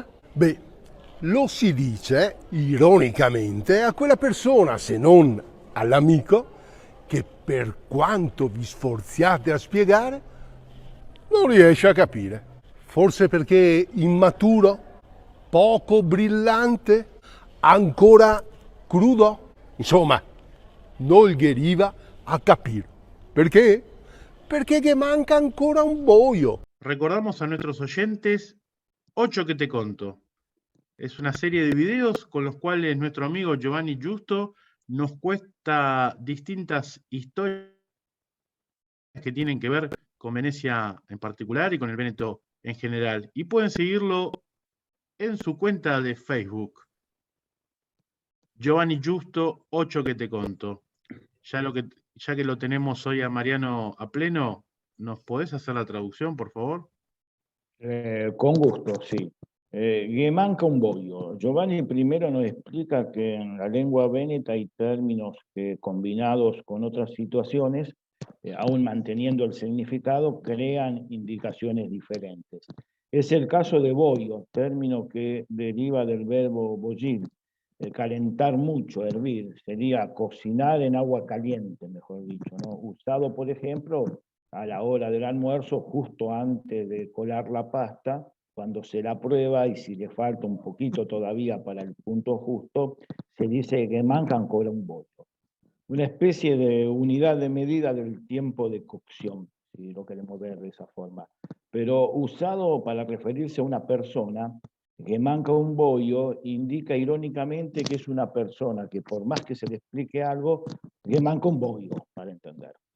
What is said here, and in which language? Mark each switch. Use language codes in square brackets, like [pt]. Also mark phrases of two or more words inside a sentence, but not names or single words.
[it] Beh, lo si dice ironicamente a quella persona, se non all'amico, che per quanto vi sforziate a spiegare, non riesce a capire. Forse perché immaturo, poco brillante, ancora crudo? Insomma, non gli arriva a capire. ¿Perché? Perché che manca ancora un boio. [es] Recordamos a nuestros oyentes 8 que te conto. Es una serie de videos con los cuales nuestro amigo Giovanni Giusto nos cuesta distintas historias que tienen que ver con Venecia en particular y con el Véneto en general. Y pueden seguirlo en su cuenta de Facebook. Giovanni Giusto, 8 que te conto. Ya que lo tenemos hoy a Mariano a pleno, ¿nos podés hacer la traducción, por favor? Con gusto, sí. Que [vec] manca un boio. [es] Giovanni primero nos explica que en la lengua veneta hay términos que combinados con otras situaciones, aún manteniendo el significado, crean indicaciones diferentes. Es el caso de boio, término que deriva del verbo bollir, calentar mucho, hervir, sería cocinar en agua caliente, mejor dicho, ¿no? Usado, por ejemplo, a la hora del almuerzo, justo antes de colar la pasta, cuando se la prueba y si le falta un poquito todavía para el punto justo, se dice que [vec] manca ancora un boio. [es] Una especie de unidad de medida del tiempo de cocción, si lo queremos ver de esa forma. Pero usado para referirse a una persona, que [vec] manca un boio [es] indica irónicamente que es una persona que por más que se le explique algo, que [vec] manca un boio, [es] para entender.